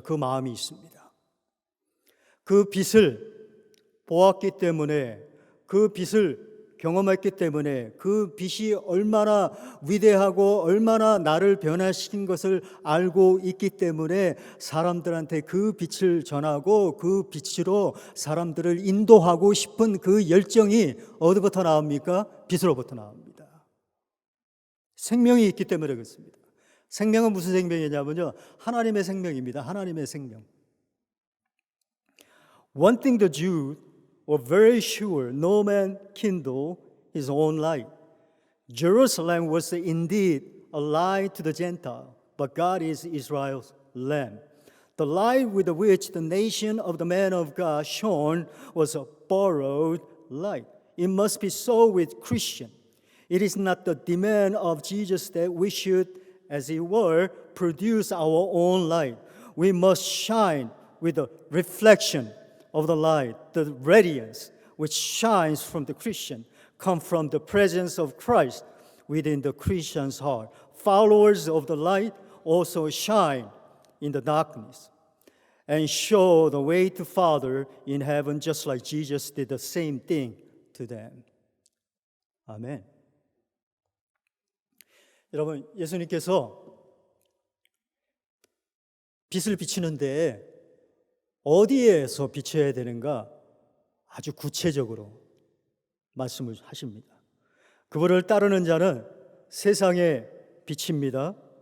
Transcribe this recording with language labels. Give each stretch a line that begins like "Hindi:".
Korean: 그 마음이 있습니다. 그 빛을 보았기 때문에, 그 빛을 경험했기 때문에, 그 빛이 얼마나 위대하고 얼마나 나를 변화시킨 것을 알고 있기 때문에 사람들한테 그 빛을 전하고 그 빛으로 사람들을 인도하고 싶은 그 열정이 어디부터 나옵니까? 빛으로부터 나옵니다. 생명이 있기 때문에 그렇습니다. 생명은 무슨 생명이냐면요, 하나님의 생명입니다. 하나님의 생명.
English: One thing the Jews were very sure no man kindled his own light. Jerusalem was indeed a light to the Gentile, but God is Israel's lamp. The light with which the nation of the man of God shone was a borrowed light. It must be so with Christian. It is not the demand of Jesus that we should, as it were, produce our own light. We must shine with the reflection of the light, the radiance which shines from the Christian, come from the presence of Christ within the Christian's heart. Followers of the light also shine in the darkness and show the way to Father in heaven, just like Jesus did the same thing to them.
Korean: 아멘. 여러분, 예수님께서 빛을 비추는데 어디에서 비춰야 되는가 아주 구체적으로 말씀을 하십니다. 그분을 따르는 자는 세상의 빛입니다.